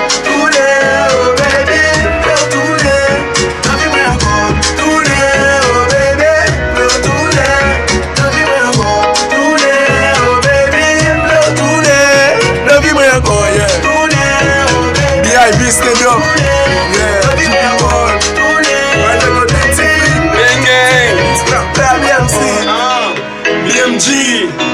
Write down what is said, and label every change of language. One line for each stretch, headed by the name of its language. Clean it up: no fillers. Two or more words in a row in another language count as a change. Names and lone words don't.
Haitian Creole: Toune, oh bebe, oh toune, la vi mwen ankon. Toune, oh bebe, oh toune, la vi mwen ankon. Toune, oh bebe, oh toune, la vi mwen ankon, yeah. Toune, oh bebe, B.I.B.
English: Stadium, yeah, GP1, where they go dancing, gang gang, BMC, BMG.